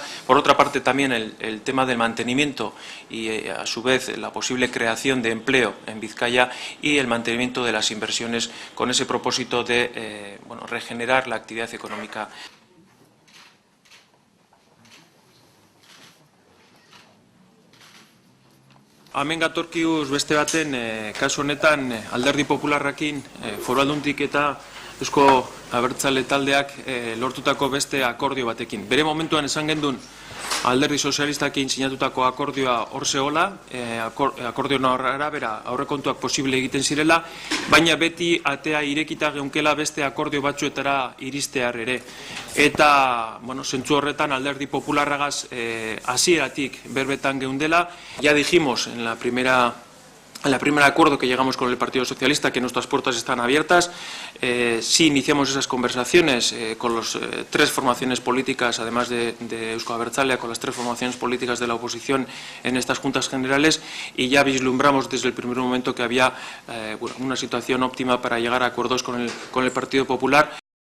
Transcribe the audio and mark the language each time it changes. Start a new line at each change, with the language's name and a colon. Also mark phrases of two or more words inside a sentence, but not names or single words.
Spanish: Por otra parte, también el tema del mantenimiento y, a su vez, la posible creación de empleo en Vizcaya y el mantenimiento de las inversiones con ese propósito de regenerar la actividad económica.
Basque: Hemen gatorkiuz beste baten, kasu honetan Alderdi Popularrakin, Foru Aldundik eta Eusko Abertzale taldeak lortutako beste akordio batekin. Bere momentuan esan gendun Alderdi Sozialistakin sinatutako akordioa hor zegoela, akordio arabera aurrekontuak posible egiten zirela, baina beti atea irekita geunkela beste akordio batzuetara iristear ere. Eta, zentzu horretan Alderdi Popularragaz hasieratik berbetan geundela.
Spanish: Ya dijimos en el primer acuerdo que llegamos con el Partido Socialista que nuestras puertas están abiertas. Sí iniciamos esas conversaciones con las 3 formaciones políticas, además de Eusko Abertzalea, con las 3 formaciones políticas de la oposición en estas juntas generales, y ya vislumbramos desde el primer momento que había una situación óptima para llegar a acuerdos con el Partido Popular.